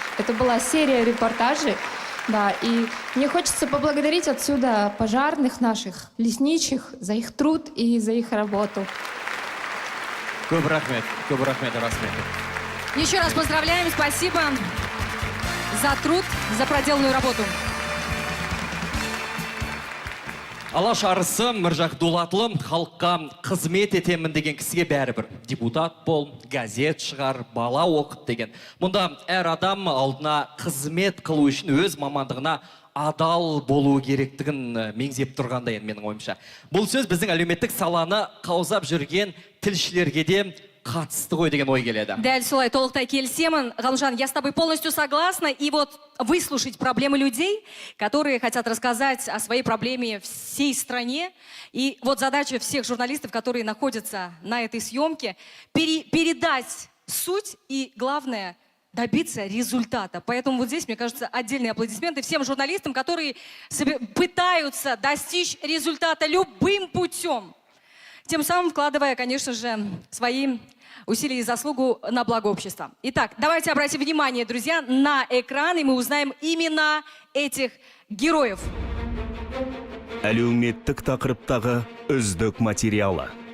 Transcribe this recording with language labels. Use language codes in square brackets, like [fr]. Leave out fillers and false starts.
[ru] Это была серия репортажей. Да, и мне хочется поблагодарить отсюда пожарных наших, лесничих, за их труд и за их работу. [kk] Көп рахмет, расмет. [ru] Еще раз поздравляем, спасибо за труд, за проделанную работу. [kk] Алаш арысы Міржақ Дулатлы халыққа қызмет етемін деген кісіге бәрібір. Депутат бол, газет шығар, бала оқыт деген. Мұнда әр адам алдына қызмет қылу үшін өз мамандығына адал болу керектігін меңзеп тұрғандай менің ойымша. Бұл сөз біздің әлеуметтік саланы қаузап жүрген тілшілерге де қатысты ғой деген ой келеді. Дәл солай, толықтай келісемін. [ru] Ғалымжан, я с тобой полностью согласна. И вот выслушать проблемы людей, которые хотят рассказать о своей проблеме всей стране. И вот задача всех журналистов, которые находятся на этой съемке, передать суть и, главное, добиться результата. Поэтому вот здесь, мне кажется, отдельные аплодисменты всем журналистам, которые пытаются достичь результата любым путем. Тем самым вкладывая, конечно же, свои усилия и заслугу на благо общества. Итак, давайте обратим внимание, друзья, на экран, и мы узнаем имена этих героев. [kk] Әлеуметтік тақырыптағы үздік материалы.